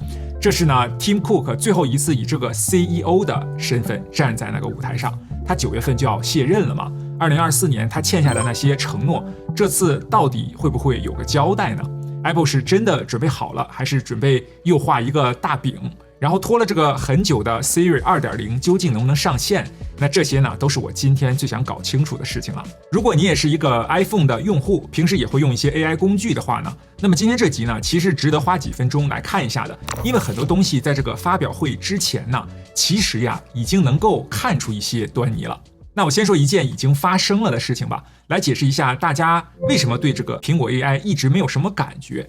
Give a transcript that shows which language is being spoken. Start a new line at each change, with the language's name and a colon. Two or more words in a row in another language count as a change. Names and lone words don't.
Chinese: 這是呢 Tim Cook 最後一次以這個 CEO 的身份站在那個舞台上，他9月份就要卸任了嘛。2024年他欠下的那些承諾，這次到底會不會有個交代呢？Apple 是真的準備好了，還是準備又畫一個大餅，然後拖了這個很久的 Siri 2.0 究竟能不能上線？那這些呢，都是我今天最想搞清楚的事情了。如果你也是一個 iPhone 的用户，平時也會用一些 AI 工具的話呢，那麼今天這集呢，其實值得花幾分鐘來看一下的，因為很多東西在這個發表會之前呢，其實呀，已經能夠看出一些端倪了。那我先說一件已經發生了的事情吧，來解釋一下大家為什麼對這個蘋果 AI 一直沒有什麼感覺。